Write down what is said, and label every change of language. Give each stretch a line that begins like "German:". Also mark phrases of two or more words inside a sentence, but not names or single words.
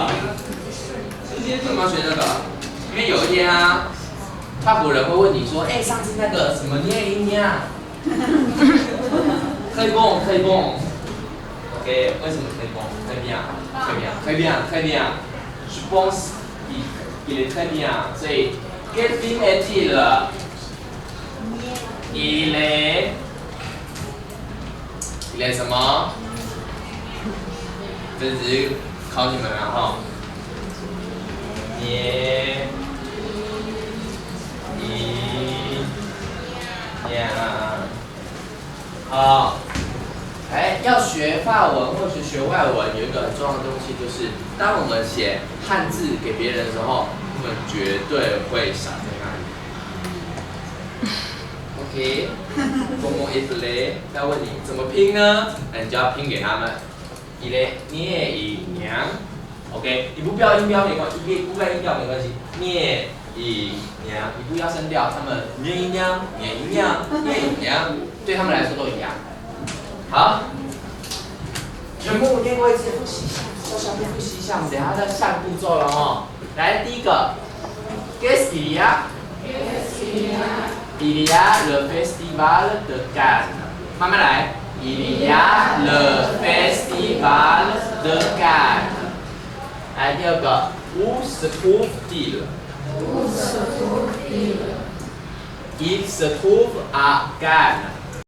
Chinese: 为什么要学这个？因为有一天啊，法国人会问你说，哎，上次那个什么捏一鸟，可以不？可以不 ？OK， 为什么可以不？可以bien，可以bien，可以bien，可以bien。
French: Je pense il est très bien，所以 quel film est-il？ Il est 什么？
Chinese: 这只是考你们了哈。捏一呀，好。哎，要学法文或是学外文，有一个很重要的东西，就是当我们写汉字给别人的时候，他们绝对会傻在那里。OK，
French: Comment est-il？
Chinese: 他问你怎么拼呢？那你就要拼给他们。
French: Il est
Chinese: 聂隐娘。OK， 你不标音标没关系，不标音调没关系。聂隐娘，你不要声调，他们聂隐娘、聂隐娘、聂隐娘，对他们来说都一样。好，全部念过一次，复习一下，小小的复习一下，我们等一下再下步骤了哦。来，第一个
French: ，Qu'est-ce qu'il y a？ Il y a le festival de Cannes。
Chinese: 慢慢来
French: ，Il y a le festival de Cannes。
Chinese: 来，第二个
French: ，Où se trouve-t-il？ Il se trouve à Cannes。